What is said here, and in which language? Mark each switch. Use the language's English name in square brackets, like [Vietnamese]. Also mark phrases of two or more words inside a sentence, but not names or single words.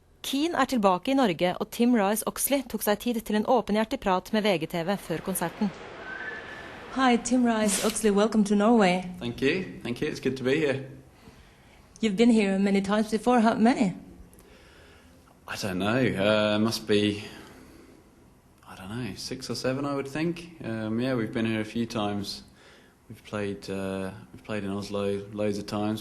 [Norwegian] Keane tilbake I Norge, og Tim Rice-Oxley tok seg tid til en åpenhjertig prat med VGTV før konserten. [English] Hi, Tim Rice-Oxley, welcome to Norway. Thank you, it's good to be here. You've been here many times before, how many? I don't know, must be, 6 or 7 I would think. Yeah, we've been here a few times. We've played in Oslo loads of times.